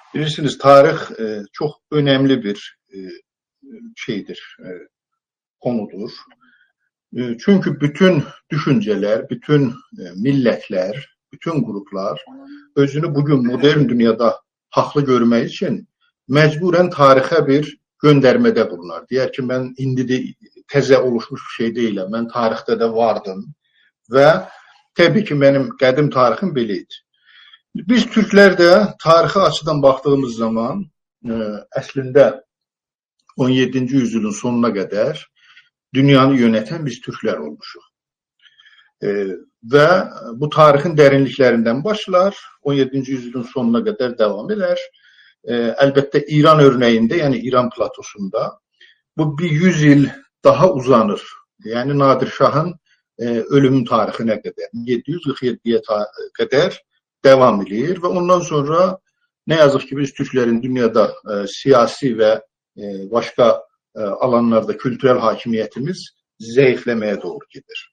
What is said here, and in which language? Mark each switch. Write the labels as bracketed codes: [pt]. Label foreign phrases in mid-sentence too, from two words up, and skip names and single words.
[tr] Bilirsiniz, tarih çok önemli bir şeydir, konudur. [az] Çünkü bütün düşünceler, bütün millətlər, bütün qruplar özünü bugün modern dünyada haqlı görmək üçün məcburən tarixə bir göndərmədə bulunur. Deyər ki, mən indi də təzə oluşmuş bir şey deyiləm, mən tarixdə də vardım və təbii ki, mənim qədim tarixim belə idi. Biz Türklər də tarixi açıdan baxdığımız zaman əslində 17-ci yüzyılın sonuna qədər [tr] dünyanı yöneten biz Türkler [az] olmuşuq. [tr] Ve bu tarihin derinliklerinden başlar, 17-ci yüzyılın sonuna kadar devam eder. Elbette İran örneğinde, yani İran platosunda bu bir 100 yıl daha uzanır. Yani Nadir Şah'ın ölüm tarihine kadar, 747'ye kadar devam edilir ve ondan sonra ne yazık ki biz Türklerin dünyada siyasi ve başka alanlarda kültürel hakimiyetimiz zayıflamaya doğru gider.